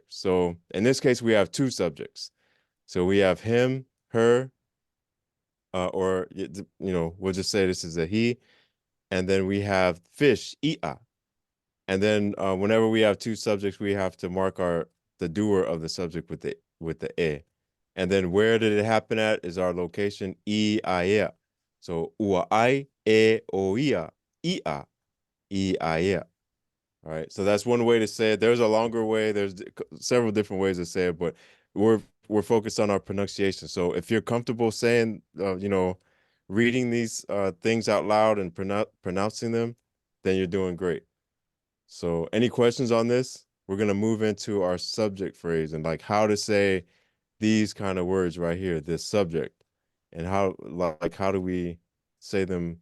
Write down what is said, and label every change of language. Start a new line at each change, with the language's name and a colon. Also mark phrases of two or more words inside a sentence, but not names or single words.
English: So in this case, we have two subjects. So we have him, her, or we'll just say this is a he, and then we have fish, Ia. And then whenever we have two subjects, we have to mark the doer of the subject with the e. And then where did it happen at is our location ia.
Samoan: So ua ai e o ia ia.
English: All right. So that's one way to say it. There's a longer way. There's several different ways to say it, but we're focused on our pronunciation. So if you're comfortable saying reading these things out loud and pronouncing them, then you're doing great. So any questions on this? We're gonna move into our subject phrase and like how to say these kind of words right here, this subject, and how do we say them?